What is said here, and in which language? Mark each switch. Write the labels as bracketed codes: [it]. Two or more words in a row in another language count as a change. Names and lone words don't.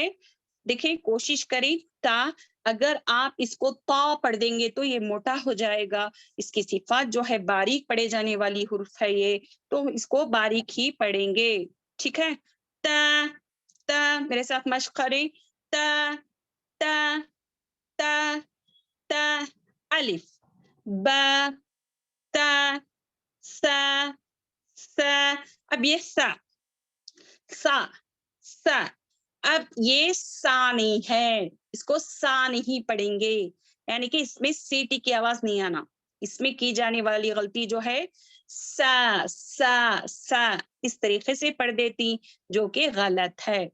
[ur] دیکھیں کوشش کریں, تا اگر آپ اس کو تا پڑھ دیں گے تو یہ موٹا ہو جائے گا. اس کی صفات جو ہے باریک پڑھے جانے والی حرف ہے یہ, تو اس کو باریک ہی پڑھیں گے. ٹھیک ہے, تا تا میرے ساتھ مشق کریں. تا تا تا تا الف با تا سا سا. اب یہ سا سا سا, اب یہ سا نہیں ہے, اس کو سا نہیں پڑھیں گے, یعنی کہ اس میں سیٹی کی آواز نہیں آنا. اس میں کی جانے والی غلطی جو ہے سا سا سا اس طریقے سے پڑھ دیتی, جو کہ غلط ہے.